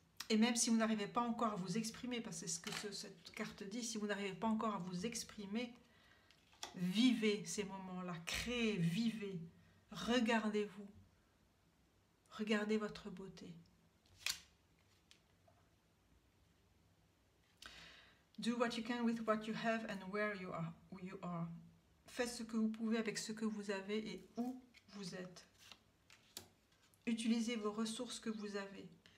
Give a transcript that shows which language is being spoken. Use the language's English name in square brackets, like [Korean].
[French] Et même si vous n'arrivez pas encore à vous exprimer, parce que c'est ce que cette carte dit, si vous n'arrivez pas encore à vous exprimer, vivez ces moments-là, créez, vivez, regardez-vous, regardez votre beauté. [English] Do what you can with what you have and where you are. [French] Faites ce que vous pouvez avec ce que vous avez et où vous êtes. Utilisez vos ressources que vous avez.